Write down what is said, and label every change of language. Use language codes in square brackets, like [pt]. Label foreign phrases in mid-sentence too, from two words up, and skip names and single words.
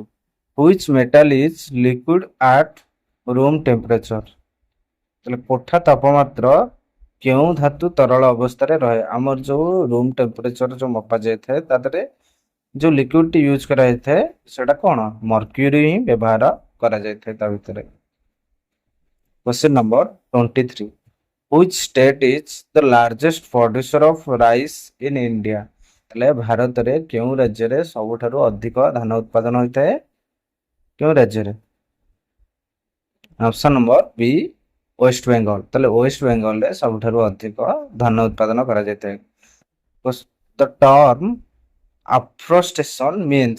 [en] Which metal is liquid at room temperature? [or] ତାହେଲେ କୋଠା ତାପମାତ୍ର କେଉଁ ଧାତୁ ତରଳ ଅବସ୍ଥାରେ ରହେ? ଆମର ଯେଉଁ [en] room temperature [or] ଯେଉଁ ମପା ଯାଇଥାଏ ତା ଦେହରେ ଯେଉଁ ଲିକ୍ୱିଡଟି ୟୁଜ୍ କରାଯାଇଥାଏ ସେଟା କ'ଣ? ମର୍କ୍ୟୁରୀ ହିଁ ବ୍ୟବହାର କରାଯାଇଥାଏ ତା ଭିତରେ। [en] Question number 23. Which state is the largest producer of rice in India? [or] ତାହେଲେ ଭାରତରେ କେଉଁ ରାଜ୍ୟରେ ସବୁଠାରୁ ଅଧିକ ଧାନ ଉତ୍ପାଦନ ହୋଇଥାଏ? କେଉଁ ରାଜ୍ୟରେ? [en] option number B [or] ୱେଷ୍ଟ ବେଙ୍ଗଲ। ତାହେଲେ ୱେଷ୍ଟ ବେଙ୍ଗଲରେ ସବୁଠାରୁ ଅଧିକ ଧାନ ଉତ୍ପାଦନ କରାଯାଇଥାଏ। [en] The term afforestation means?